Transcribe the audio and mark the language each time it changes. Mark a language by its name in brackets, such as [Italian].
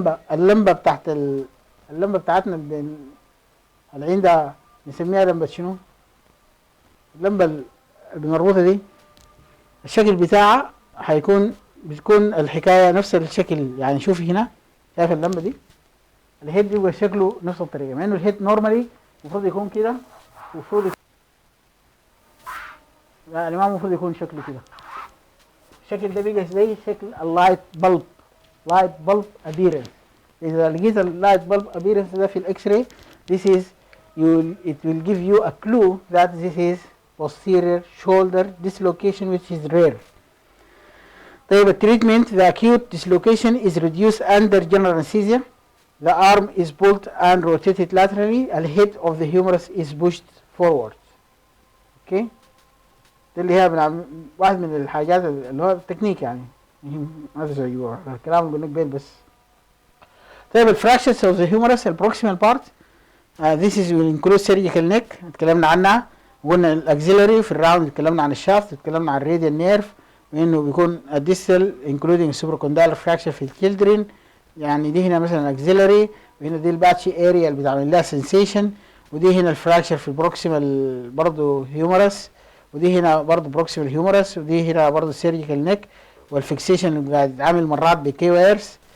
[Arabic] اللمبه بتاعت اللمبه بتاعتنا اللي عندها نسميها لمبه شنو؟ اللمبه اللي بنربطها دي الشكل بتاعها بتكون الحكايه نفس الشكل، يعني شوفي هنا شايف اللمبه دي الهيد بيبقى شكله نفس الطريقه، مع انه الهيد نورمالي المفروض يكون كده، المفروض يعني ما المفروض يكون شكله كده، الشكل ده بيبقى زي شكل اللايت بلب، لايت بلب ابيرنس. اذا لقيت اللايت بلب ابيرنس ده في الاكس راي [English] this is it will give you a clue that this is posterior shoulder dislocation which is rare. [Arabic] طيب التريتمنت [English] the acute dislocation is reduced under general anesthesia. The arm is pulled and rotated laterally. The head of the humerus is pushed forward. Okay. [Arabic] ده اللي هي واحد من الحاجات اللي هو التكنيك، يعني ما في زي الكلام اللي بنقول بس. طيب الفراكشرز [English] of the humerus [Arabic] البروكسيمال بارت [English] this is will include surgical neck [Arabic] اتكلمنا عنها، وقلنا الاكسيلري في الراوند اتكلمنا عن الشافت، اتكلمنا عن الراديال نيرف، وانه بيكون الديستال [English] including supracondylar fracture [Arabic] في الكيلدرين، يعني دي هنا مثلا اكسيلري، وهنا دي الباتشي اريا اللي بتعمل لها سنسيشن، ودي هنا الفراكشر في البروكسيمال برضه هيومرس، ودي هنا برضه بروكسيمال هيومرس، ودي هنا برضه سيرجيكال نيك، والفيكسيشن اللي بيتعامل مرات بكي وايرز